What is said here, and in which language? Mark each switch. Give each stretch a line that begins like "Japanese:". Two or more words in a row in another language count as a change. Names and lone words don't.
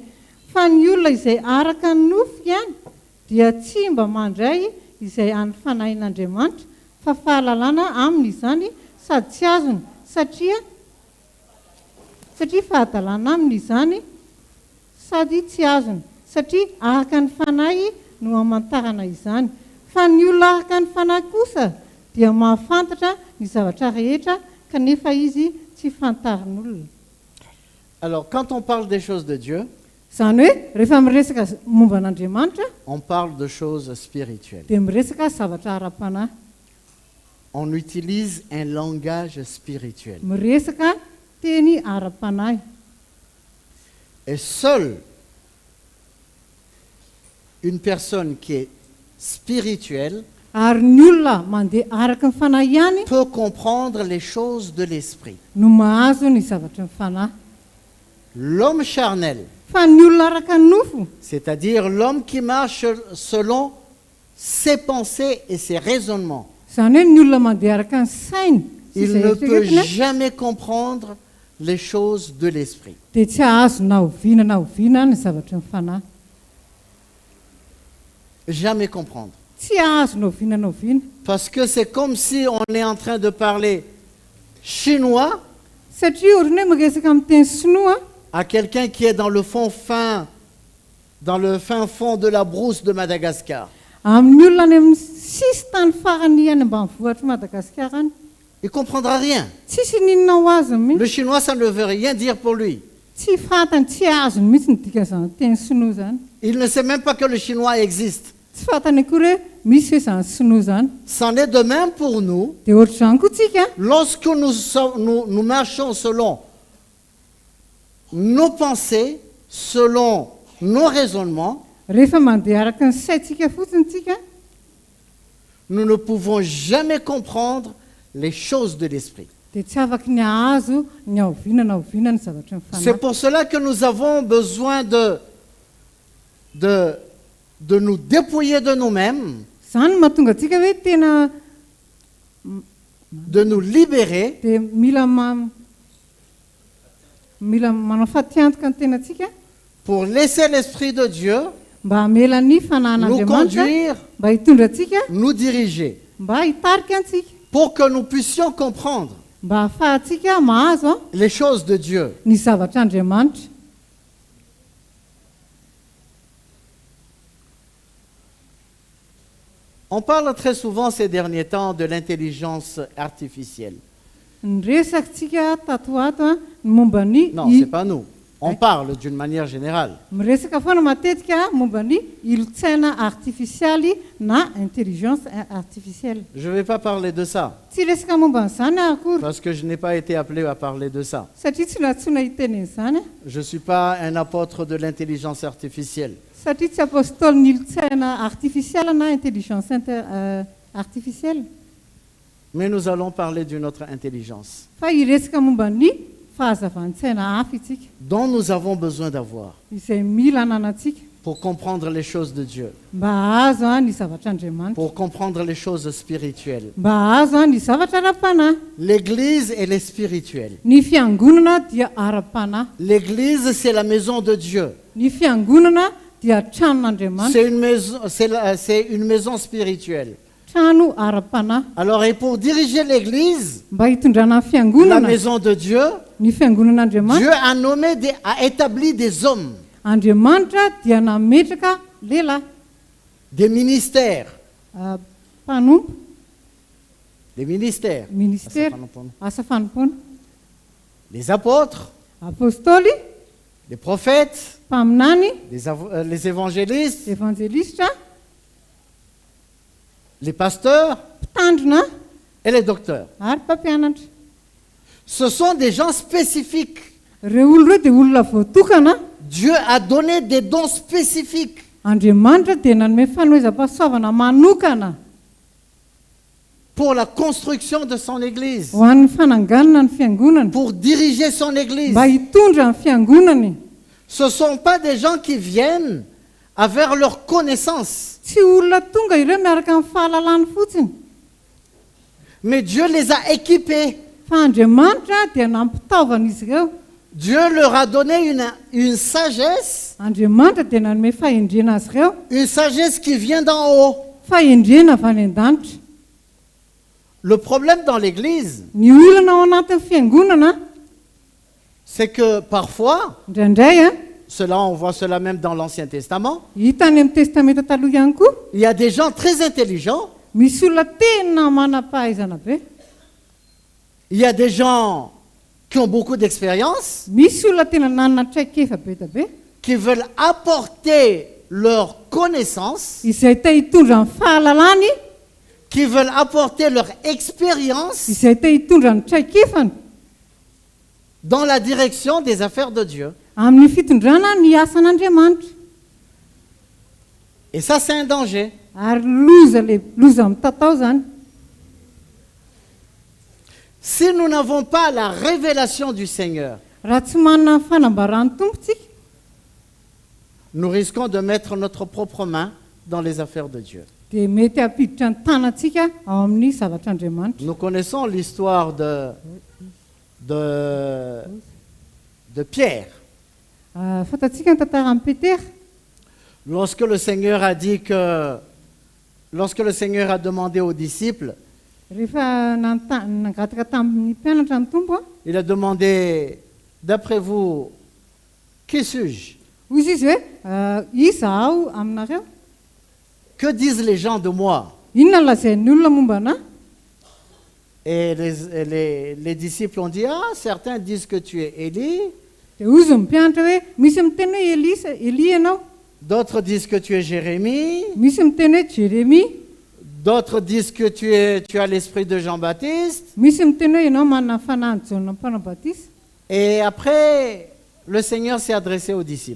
Malagasy: Fa ny olona izay araka ny nofo ihany dia tsy mba mandray izay an'ny fanahin'Andriamanitra, fa fahalalana aminy izany sady tsy azony, satria fahadalana aminy izany sady tsy azony, satria araka ny fanahy no hamantarana izany. Fa ny olona araka ny fanahy kosa dia mahafantatra ny zavatra rehetra, kanefa izy tsy fantarin'olona.
French: Alors, quand on parle des choses de Dieu,
Malagasy: Izany hoe rehefa miresaka momba an'Andriamanitra
French: on parle de choses spirituelles.
Malagasy: dia miresaka zavatra ara-panahy.
French: On utilise un langage spirituel.
Malagasy: Miresaka teny ara-panahy.
French: Et seule une personne qui est spirituelle
Malagasy: Ary ny olona mandeha araka ny fanahy ihany
French: peut comprendre les choses de l'esprit.
Malagasy: no mahazo ny zavatra ny fanahy.
French: L'homme charnel,
Malagasy: Fa ny olona araka ny nofo,
French: c'est-à-dire l'homme qui marche selon ses pensées et ses raisonnements,
Malagasy: izany hoe ny olona mandeha araka ny sainy sy
French: il
Malagasy: izay
French: ne peut
Malagasy: eritreretiny,
French: jamais comprendre les choses de l'esprit.
Malagasy: dia tsy ahazo na oviana ny zavatra ny fanahy.
French: Jamais comprendre.
Malagasy: Tsy ahazo na oviana.
French: Parce que c'est comme si on est en train de parler chinois
Malagasy: Satria ohatrany hoe miresaka amin'ny teny sinoa
French: à quelqu'un qui est dans le fin fond de la brousse de Madagascar.
Malagasy: amin'ny olona any amin'ny sisy tany farany any ambanivohitra Madagasikara any.
French: Il ne comprendra rien.
Malagasy: Tsisy ninona ho azony mihitsy.
French: Le chinois, ça ne veut rien dire pour lui.
Malagasy: Tsy fantany, tsy azony mihitsy ny dikan'izany teny sinoa zany.
French: Il ne sait même pas que le chinois existe.
Malagasy: Tsy fantany akory hoe misy hoe zany sinoa zany
French: C'en est de même pour nous.
Malagasy: dia ohatr'izany koa tsika
French: Lorsque nous marchons selon nos pensées, selon nos raisonnements,
Malagasy: rehefa mandeha araka ny saintsika fotsiny tsika
French: nous ne pouvons jamais comprendre les choses de l'esprit.
Malagasy: dia tsy afaka ny ahazo ny aovinana ny zavatra
French: C'est
Malagasy: mifanahy
French: pour cela que nous avons besoin de nous dépouiller de nous-mêmes,
Malagasy: zany no mahatonga antsika hoe tena
French: de nous libérer
Malagasy: dia mila manao fatiantoka ny tenantsika
French: pour laisser l'Esprit de Dieu
Malagasy: mba hamela ny
French: nous
Malagasy: fanahin'andriamanitra
French: conduire,
Malagasy: mba hitondra antsika
French: nous diriger,
Malagasy: mba hitarika antsika
French: pour que nous puissions comprendre
Malagasy: mba ahafahantsika mahazo
French: les choses de Dieu.
Malagasy: ny zavatr'andriamanitra.
French: On parle très souvent ces derniers temps de l'intelligence artificielle.
Malagasy: Ny resakantsika tato ato ny momba ny
French: Non, ce n'est pas nous. On parle d'une manière générale.
Malagasy: miresaka foana matetika momba ny ilotsaina artifisialy na
French: intelligence artificielle. Je ne vais pas parler de ça,
Malagasy: Tsy resaka momba n'izany akory
French: parce que je n'ai pas été appelé à parler de ça.
Malagasy: satria tsy natsoina hitenen'izany
French: Je ne suis pas un apôtre de l'intelligence artificielle.
Malagasy: satria tsy apôstôly ny ilotsaina artificielle na
French: intelligence artificielle Mais nous allons parler d'une autre intelligence
Malagasy: fa iresaka momba ny fahazavan-tsaina hafa itsika
French: dont nous avons besoin d'avoir
Malagasy: izay mila ananantsika
French: pour comprendre les choses de Dieu,
Malagasy: mba ahazo ny zavatr'andriamanitra
French: pour comprendre les choses spirituelles.
Malagasy: mba ahazo ny zavatra ara-panahy.
French: L'Église, elle est spirituelle.
Malagasy: Ny fiangonana dia ara-panahy.
French: L'Église, c'est la maison de Dieu.
Malagasy: Ny fiangonana dia tranon'andriamanitra,
French: C'est une maison spirituelle.
Malagasy: trano ara-panahy.
French: Alors, et pour diriger l'Église,
Malagasy: Mba hitondrana ny
French: la
Malagasy: fiangonana,
French: maison de Dieu,
Malagasy: ny fiangonan'andriamanitra,
French: Dieu a nommé, a établi des hommes,
Malagasy: Andriamanitra dia nametraka lehilahy,
French: des ministères.
Malagasy: mpanompo,
French: Des ministères.
Malagasy: ministera, asa fanompoana,
French: Les apôtres,
Malagasy: apôstôly,
French: les prophètes,
Malagasy: mpaminany,
French: les évangélistes,
Malagasy: evanjelista,
French: les pasteurs
Malagasy: mpitandrina
French: et les docteurs.
Malagasy: ary mpampianatra.
French: Ce sont des gens spécifiques.
Malagasy: Ireo olo ireo dia olona voatokana.
French: Dieu a donné des dons spécifiques
Malagasy: Andriamanitra dia nanome fanoizam-pahasoavana manokana
French: pour la construction de son Église,
Malagasy: ho an'ny fananganana ny fiangonana,
French: pour diriger son Église.
Malagasy: mba hitondra ny fiangonany.
French: Ce ne sont pas des gens qui viennent avec leur connaissance,
Malagasy: Tsy olona tonga ireo miaraka amin'ny fahalalany fotsiny,
French: mais Dieu les a équipés.
Malagasy: fa Andriamanitra dia nampitaovana izy ireo.
French: Dieu leur a donné une sagesse,
Malagasy: Andriamanitra dia nanome fahendrena azy ireo,
French: une sagesse qui vient d'en haut.
Malagasy: fahendrena avy any an-danitra.
French: Le problème dans l'Église,
Malagasy: Ny olana ao anatin'ny fiangonana
French: c'est que parfois,
Malagasy: indraindray
French: on voit cela même dans l'Ancien Testament,
Malagasy: hita any amin'ny testamenta taloha ihany koa,
French: il y a des gens très intelligents,
Malagasy: misy olona tena manam-pahaizana be,
French: il y a des gens qui ont beaucoup d'expérience,
Malagasy: misy olona tena nanana traikefa be da be,
French: qui veulent apporter leur connaissance,
Malagasy: izay te hitondra ny fahalalany,
French: qui veulent apporter leur expérience
Malagasy: izay te hitondra ny traikefany
French: dans la direction des affaires de Dieu.
Malagasy: amin'ny fitondrana ny asan'Andriamanitra.
French: Et ça, c'est un danger.
Malagasy: Ary loza amin'ny tatao zany.
French: Si nous n'avons pas la révélation du Seigneur,
Malagasy: Raha tsy manana ny fanambaran'ny tompontsika,
French: nous risquons de mettre notre propre main dans les affaires de Dieu.
Malagasy: dia mety hampiditra ny tanantsika ao amin'ny zavatr'Andriamanitra.
French: Nous connaissons l'histoire de Pierre.
Malagasy: Fantatsika ny tantaran'i Petera,
French: Lorsque le Seigneur a demandé aux disciples,
Malagasy: rehefa nangataka tamin'ny mpianatra ny tompo,
French: il a demandé, d'après vous, qui suis-je?
Malagasy: hoy izy hoe iza aho aminareo,
French: Que disent les gens de moi?
Malagasy: inona lazain'ny olona momba anahy?
French: Et les disciples ont dit, ah, certains disent que tu es Élie,
Malagasy: Dia ozy ny mpianatra hoe misy miteny hoe Elia ianao,
French: d'autres disent que tu es Jérémie,
Malagasy: misy miteny hoe Jérémie,
French: D'autres disent que tu as l'esprit de Jean-Baptiste.
Malagasy: Misy miteny hoe ianao manana fanahy Jaona Mpanambatiana.
French: Et après, le Seigneur s'est adressé aux disciples.